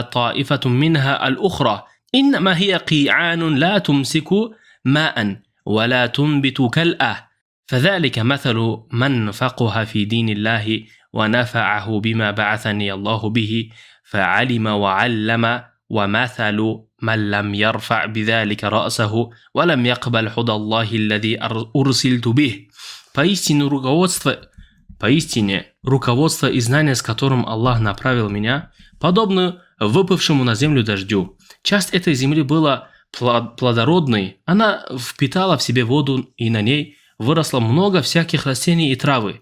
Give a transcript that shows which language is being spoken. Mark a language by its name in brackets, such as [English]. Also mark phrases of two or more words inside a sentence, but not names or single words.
[Arabic] طائفة منها الأخرى إنما هي قيعان لا تمسك ماء ولا تنبت كالأ فذلك مثل من فقه في دين الله ونفعه بما بعثني الله به فعلم وعلم ومثل من لم يرفع بذلك رأسه ولم يقبل هدى الله الذي أرسلت به». [Russian] Поистине, руководство и знание, с которым Аллах направил меня, подобно выпавшему на землю дождю. Часть этой земли была плодородной, она впитала в себе воду, и на ней выросло много всяких растений и травы.